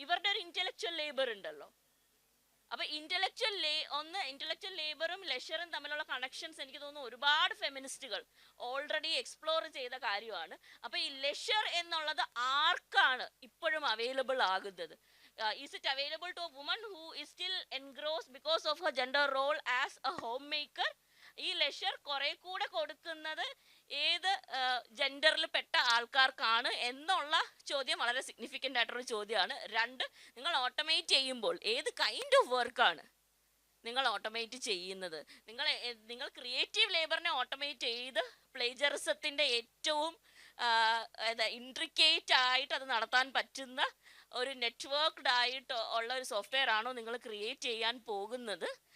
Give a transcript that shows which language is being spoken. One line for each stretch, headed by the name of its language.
Malayalam: ഇവരുടെ ഒരു intellectual labour ഉണ്ടല്ലോ. അപ്പൊ ഇന്റലക്ച്വൽ ലേബറും ലെഷറും തമ്മിലുള്ള കണക്ഷൻസ് എനിക്ക് തോന്നുന്നു ഒരുപാട് ഫെമിനിസ്റ്റുകൾ ഓൾറെഡി എക്സ്പ്ലോർ ചെയ്ത കാര്യമാണ്. അപ്പൊ ഈ ലെഷർ എന്നുള്ളത് ആർക്കാണ് ഇപ്പോഴും അവൈലബിൾ ആകുന്നത്?
English: Is it available to a woman who is still engrossed because of her gender role as a homemaker?
Malayalam: ഈ ലെഷർ കുറെ കൂടെ കൊടുക്കുന്നത് ഏത് ജെൻഡറിൽ പെട്ട ആൾക്കാർക്കാണ് എന്നുള്ള ചോദ്യം വളരെ സിഗ്നിഫിക്കൻ്റ് ആയിട്ടൊരു ചോദ്യമാണ്. രണ്ട്, നിങ്ങൾ ഓട്ടോമേറ്റ് ചെയ്യുമ്പോൾ ഏത് കൈൻഡ് ഓഫ് വർക്കാണ് നിങ്ങൾ ഓട്ടോമേറ്റ് ചെയ്യുന്നത്? നിങ്ങൾ ക്രിയേറ്റീവ് ലേബറിനെ ഓട്ടോമേറ്റ് ചെയ്ത് പ്ലേജറിസത്തിൻ്റെ ഏറ്റവും ഇൻട്രിക്കേറ്റ് ആയിട്ട് അത് നടത്താൻ പറ്റുന്ന ഒരു നെറ്റ്വർക്ക്ഡ് ആയിട്ട് ഉള്ള ഒരു സോഫ്റ്റ്വെയർ ആണോ നിങ്ങൾ ക്രിയേറ്റ് ചെയ്യാൻ പോകുന്നത്?